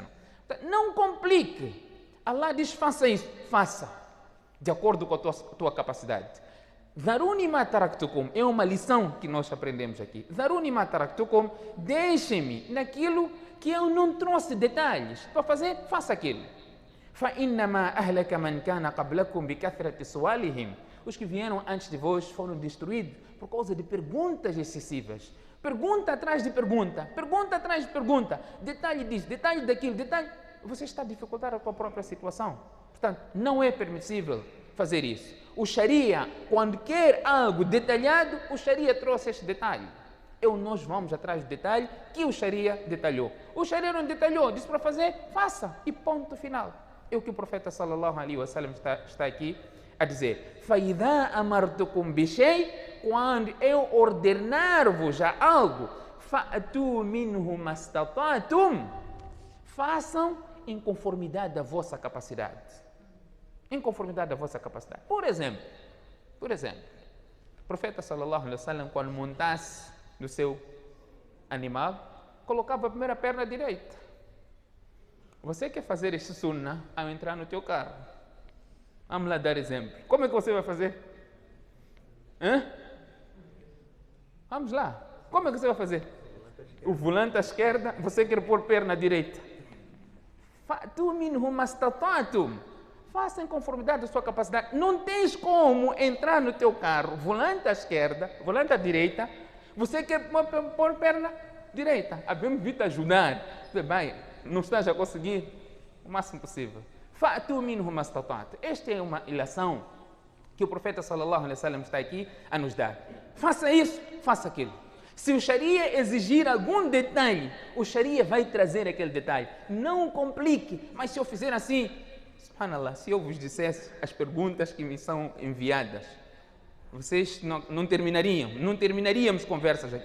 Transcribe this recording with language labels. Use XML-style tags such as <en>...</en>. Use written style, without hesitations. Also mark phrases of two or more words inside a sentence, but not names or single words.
<pt>Então, não complique. Allah diz: faça isso, faça, de acordo com a tua capacidade.</pt> <ar>ذروني ما تركتكم,</ar> <pt>é uma lição que nós aprendemos aqui.</pt> <ar>ذروني ما تركتكم,</ar> <pt>deixem-me naquilo que eu não trouxe detalhes. Para fazer, faça aquilo.</pt> <ar>فَإِنَّمَا أَهْلَكَ مَنْ كَانَ قَبْلَكُمْ بِكَثْرَةِ سُؤَالِهِمْ.</ar> <pt>Os que vieram antes de vós foram destruídos por causa de perguntas excessivas. Pergunta atrás de pergunta, pergunta atrás de pergunta, detalhe disso, detalhe daquilo, detalhe. Você está a dificultar a tua própria situação. Portanto, não é permissível fazer isso. O Sharia, quando quer algo detalhado, o Sharia trouxe este detalhe. Nós vamos atrás do detalhe que o Sharia detalhou. O Sharia não detalhou, disse para fazer, faça, e ponto final. É o que o profeta</pt> <ar>صلى الله عليه وسلم</ar> <pt>está aqui a dizer:</pt> <ar>فَإِذَا أَمَرْتُكُمْ بِشَيْءٍ,</ar> <pt>quando eu ordenar-vos a algo,</pt> <ar>فَأْتُوا مِنْهُ مَا اسْتَطَعْتُمْ,</ar> <pt>façam em conformidade da vossa capacidade. Em conformidade da vossa capacidade. Por exemplo, o profeta</pt> <ar>صلى الله عليه وسلم,</ar> <pt>quando montasse no seu animal, colocava a primeira perna direita. Você quer fazer este sunnah ao entrar no teu carro? Vamos lá dar exemplo. Como é que você vai fazer? Vamos lá. Como é que você vai fazer? O volante à esquerda, você quer pôr perna direita.</pt> <ar>فَأْتُوا مِنْهُ مَا اسْتَطَعْتُمْ,</ar> <pt>faça em conformidade da sua capacidade. Não tens como entrar no teu carro, volante à esquerda, volante à direita, você quer pôr perna direita. Havemos vindo ajudar. Você vai, não estás a conseguir o máximo possível.</pt> <ar>فَأْتُوا مِنْهُ مَا اسْتَطَعْتُمْ.</ar> <pt>Esta é uma ilação que o profeta</pt> <ar>صلى الله عليه وسلم</ar> <pt>está aqui a nos dar. Faça isso, faça aquilo. Se o Sharia exigir algum detalhe, o Sharia vai trazer aquele detalhe. Não complique, mas se eu fizer assim, subhanallah, se eu vos dissesse as perguntas que me são enviadas, vocês não terminaríamos conversas aqui.</pt>